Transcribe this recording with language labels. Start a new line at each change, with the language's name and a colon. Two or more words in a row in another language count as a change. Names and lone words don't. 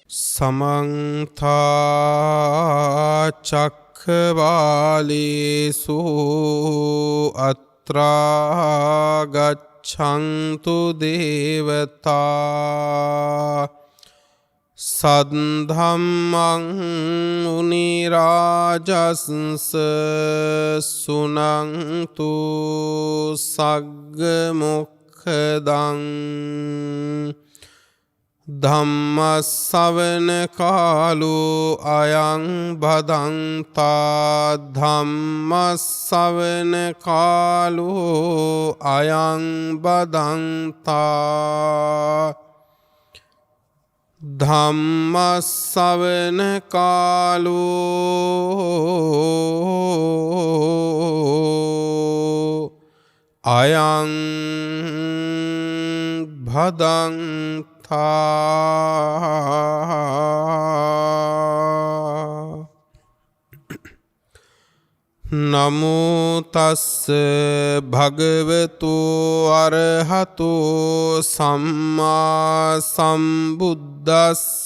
Pali: समन्ता चक्रवालेषु अत्रा गच्छन्तु देवता सद्धम्मं मुनिराजंस सुनन्तु सग्मुखदं धम्मස්සවන කාලෝ අයං භදන්තා ධම්මස්සවන කාලෝ අයං භදන්තා ධම්මස්සවන කාලෝ අයං භදන්තා නමෝ තස්ස භගවතු අරහතෝ සම්මා සම්බුද්දස්ස